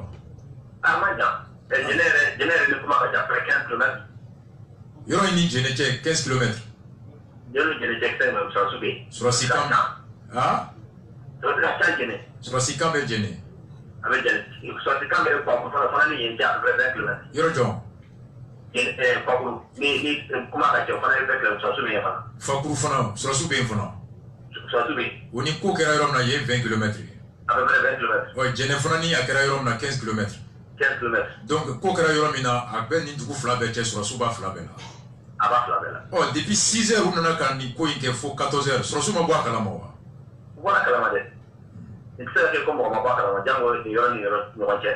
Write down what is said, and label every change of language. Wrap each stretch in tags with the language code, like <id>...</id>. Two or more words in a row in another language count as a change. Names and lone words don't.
<bm>a ma jan jɛnɛ yɛrɛ ni kuma ka jan près 15 km yɔrɔ in ni jɛnɛ cɛ 15 km jɛnɛ cɛ 15 km sɔrɔsiw bɛ yen sɔrɔsi kan sɔrɔsi ka ca jɛnɛ sɔrɔsi kan bɛ jɛnɛ a bɛ jɛnɛ sɔrɔsi kan bɛ fana ni yen cɛ</bm> <fr>à peu près</fr> <bm>20 km yɔrɔ jɔn fakuru ni kuma ka ca o fana ye 20 km sɔrɔsiw bɛ yen fana fakuru fana sɔrɔsiw bɛ yen fana sɔrɔsiw bɛ yen o ni ko kɛra yɔrɔ min na yen 20 km</bm> <fr>à peu près 20 km</fr> <bm>ɔ jɛnɛ fana ni a kɛra yɔrɔ min na 15 km 15 km donc ko kɛra yɔrɔ min na a bɛ nin dugu fila bɛɛ cɛ sɔrɔsiw b'a fila bɛɛ la a b'a fila bɛɛ la ɔ depuis 6h u nana ka nin ko in kɛ fo 14h sɔrɔsiw ma bɔ a kalama wa u bɔra kalama dɛ i tɛ se ka kɛ ko mɔgɔ ma bɔ a kalama jango yɔrɔ ni yɔrɔ ɲɔgɔn cɛ</bm>